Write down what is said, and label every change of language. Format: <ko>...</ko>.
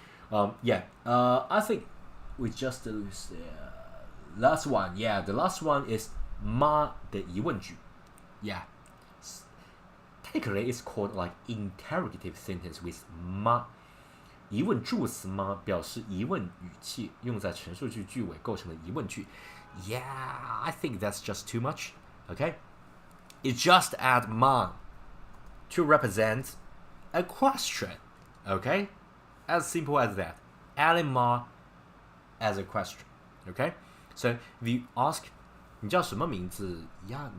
<en>I think we just lose the last one. Yeah, the last one is 妈的疑问句. Yeah, technically it's called like interrogative sentence with 妈。</en> <zh>疑问助词吗？表示疑问语气，用在陈述句句尾构成的疑问句。</zh> <en>Yeah, I think that's just too much. Okay, you just add 吗 to represent a question. Okay, as simple as that. Adding 吗 as a question. Okay, so if you ask</en> <zh>你叫什么名字呀？</zh>